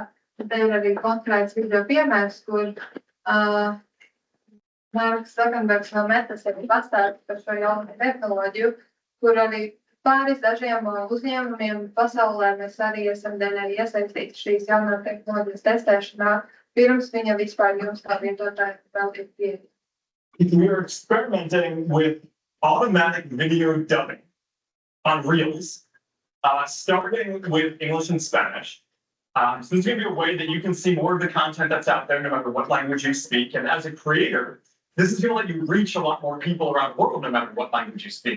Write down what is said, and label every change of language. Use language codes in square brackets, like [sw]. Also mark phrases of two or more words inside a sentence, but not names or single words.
[lv] Te ir arī konkrēts video piemērs, kur Mārks Zakenbergs no Metas arī pastāst par šo jaunu tehnoloģiju, kur arī pāris dažiem uzņēmumiem pasaulē mēs arī esam daļai iesaistīti šīs jaunās tehnoloģijas testēšanā, pirms viņa vispār jums kā lietotāji vēl ir pieeja. [en] We are experimenting with automatic video dubbing on Reels, starting with English and Spanish. So this is going to be a way that you can see more of the content that's out there, no matter what language you speak. And as a creator, this is going to let you reach a lot more people around the world, no matter what language you speak.